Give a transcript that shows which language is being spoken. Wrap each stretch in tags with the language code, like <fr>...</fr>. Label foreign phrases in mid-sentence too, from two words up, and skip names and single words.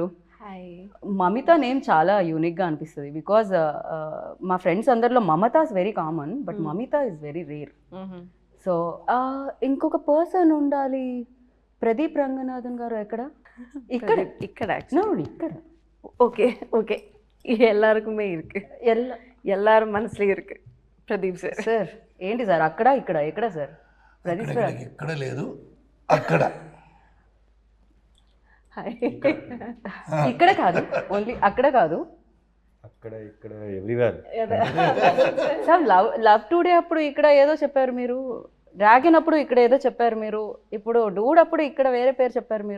<te>మమిత నేమ్ చాలా యూనిక్గా అనిపిస్తుంది బికాజ్ మా ఫ్రెండ్స్ అందరిలో మమత</te> <en>is very common,</en> <te>బట్ మమిత</te> <en>is very rare.</en> <te>సో ఇంకొక పర్సన్ ఉండాలి. ప్రదీప్ రంగనాథన్ గారు ఎక్కడ? ఇక్కడ ఇక్కడ ఇక్కడ</te> <ta>ஓகே ஓகே எல்லாருக்குமே இருக்கு, எல்லாரும் மனசுலயும் இருக்கு. பிரதீப் சார்.</ta> <te>సార్ ఏంటి సార్ అక్కడ ఇక్కడ ఎక్కడ సార్? ప్రదీప్ సార్ ఇక్కడ లేదు, అక్కడ ఇక్కడ కాదు, ఓన్లీ అక్కడ కాదు, అక్కడ ఇక్కడ ఎవ్రీవేర్. సార్ లవ్ టుడే అప్పుడు ఇక్కడ ఏదో చెప్పారు మీరు, డ్రాగన్ అప్పుడు ఇక్కడ ఏదో చెప్పారు మీరు, ఇప్పుడు డూడ్ అప్పుడు ఇక్కడ వేరే పేరు చెప్పారు మీరు.</te>